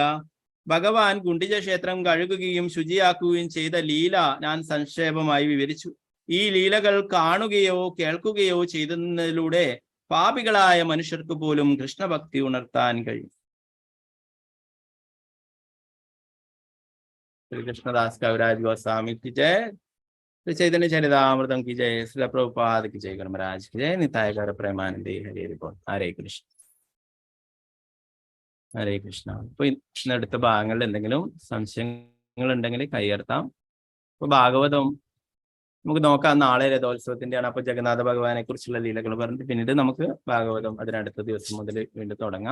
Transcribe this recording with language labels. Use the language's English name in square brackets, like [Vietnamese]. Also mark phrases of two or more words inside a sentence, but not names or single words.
[Malayalam] ഭഗവാൻ ഗുണ്ടിജ ക്ഷേത്രം കഴുകുകയും ശുചിയാക്കുകയും ചെയ്ത ലീല ഞാൻ സംക്ഷേപമായി വിവരിച്ചു. ഈ ലീലകൾ കാണുകയോ കേൾക്കുകയോ ചെയ്തതിലൂടെ പാപികളായ മനുഷ്യർക്ക് പോലും കൃഷ്ണഭക്തി ഉണർത്താൻ കഴിയും. [Hindi] ശ്രീകൃഷ്ണദാസ് കവിരാജ് ഗോസ്വാമി की जय. श्री चैतन्य चरितामृतम की जय. श्री प्रभुपाद की जय. धर्मराज की जय. [Bangla] নিতাই গৌর প্রেমানন্দে. [Hindi] हरे हरे कृष्ण. [Malayalam] ഹരേ കൃഷ്ണ. ഇപ്പൊ ഇന്നടുത്ത ഭാഗങ്ങളിൽ എന്തെങ്കിലും സംശയങ്ങൾ ഉണ്ടെങ്കിൽ കൈയർത്താം. ഇപ്പൊ ഭാഗവതം നമുക്ക് നോക്കാം. നാളെ രഥോത്സവത്തിന്റെ ആണ്. അപ്പൊ ജഗന്നാഥ ഭഗവാനെ കുറിച്ചുള്ള ലീലകൾ പറഞ്ഞിട്ട് പിന്നീട് നമുക്ക് ഭാഗവതം അതിനടുത്ത ദിവസം മുതൽ വീണ്ടും തുടങ്ങാം.